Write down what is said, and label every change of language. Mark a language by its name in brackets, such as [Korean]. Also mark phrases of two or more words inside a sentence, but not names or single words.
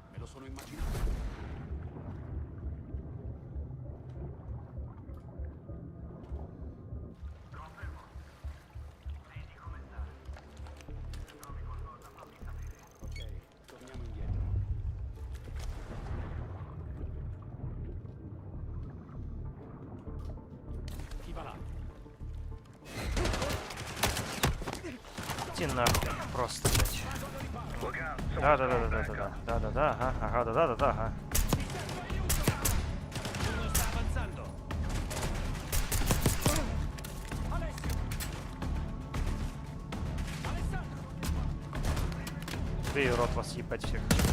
[Italian] sono immaginabili. Ok, torniamo indietro. Chi va là? [Russian] Иди нахуй, просто, блядь. Да-да-да-да-да-да. Да-да-да, ага, ага, да-да-да-да, ага. Бей, рот, вас ебать всех.